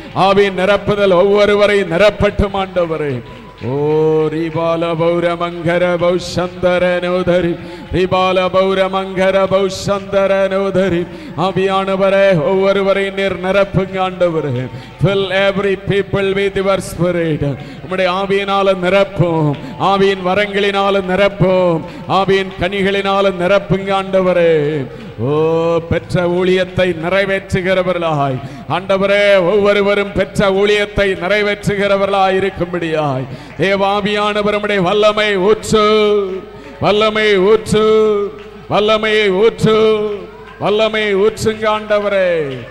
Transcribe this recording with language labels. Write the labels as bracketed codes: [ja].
[ta] ஆவியின் நிரப்புதல் ஒவ்வொருவரையும் நிரப்பட்டும் ஆண்டவரே. ஓ ரிபால பௌர மங்கர பௌஷந்தர நோதரி, ரிபால பௌர மங்கர பௌஷந்தர நோதரி. ஆவியானவரே, ஒவ்வொருவரையும் நீர் நிரப்புங்க ஆண்டவரே. [en] Fill every people with your spirit. [ta] உம்முடைய ஆவியினால நிரப்பும், ஆவியின் வரங்களினால நிரப்பும், ஆவியின் கனிகளினால நிரப்புங்க ஆண்டவரே. ஓ, பெற்ற ஊழியத்தை நிறைவேற்றுகிறவர்களாய் ஆண்டவரே ஒவ்வொருவரும் பெற்ற ஊழியத்தை நிறைவேற்றுகிறவர்களாய் இருக்கும்படியாய் தேவாவியானவர் உம்முடைய வல்லமை ஊற்று, வல்லமை ஊற்று, வல்லமையை ஊற்று, வல்லமையை ஊற்றுங்க ஆண்டவரே.